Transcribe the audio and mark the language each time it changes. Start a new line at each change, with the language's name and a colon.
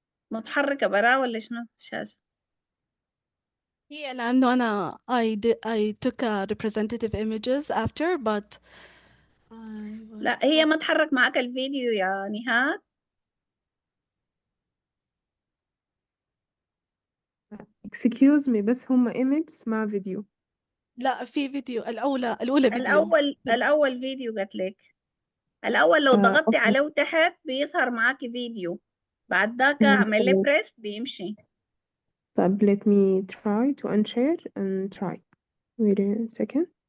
Arabic: متحركة برا ولا شنو الشاشة؟ هي لأنه أنا
English: I took representative images after, but
Arabic: لا، هي ما تحرك معك الفيديو يا نهاد.
English: excuse me،
Arabic: بس هم images مع فيديو. لا، في فيديو. الأولى فيديو. الأول فيديو قلت لك. الأول لو ضغطتي
English: okay.
Arabic: عليه تحت بيظهر معاكي فيديو، بعد ذاك تمام. اعملي بريس بيمشي. طب
English: let me try to unshare and try. Wait a second.